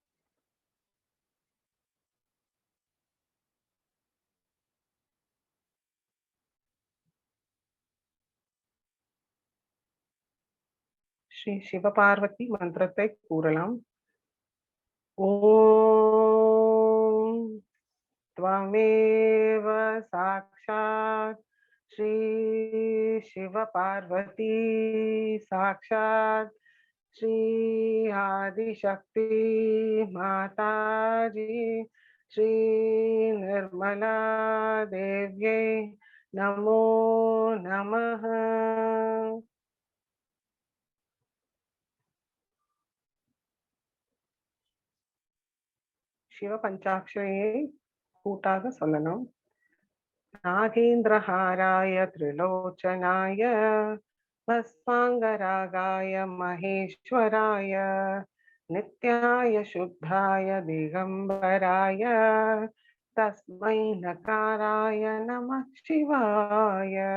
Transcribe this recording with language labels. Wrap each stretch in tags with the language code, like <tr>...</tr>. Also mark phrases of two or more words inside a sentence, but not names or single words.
<ta>ஸ்ரீ சிவபார்வதி மந்திரத்தை கூறலாம்.</ta> <sa>ஓம் त्वमेव साक्षात् श्री शिवपार्वती साक्षात् श्री आदिशक्ति माताजी श्री निर्मला देव्यै नमो नमः.</sa> <ta>சிவ பஞ்சாட்சரியை கூட்டாக சொல்லணும்.</ta> <sa>नागेन्द्रहाराय त्रिलोचनाय भस्माङ्गरागाय महेश्वराय नित्याय शुद्धाय दिगम्बराय तस्मै नकाराय नमः शिवाय.</sa>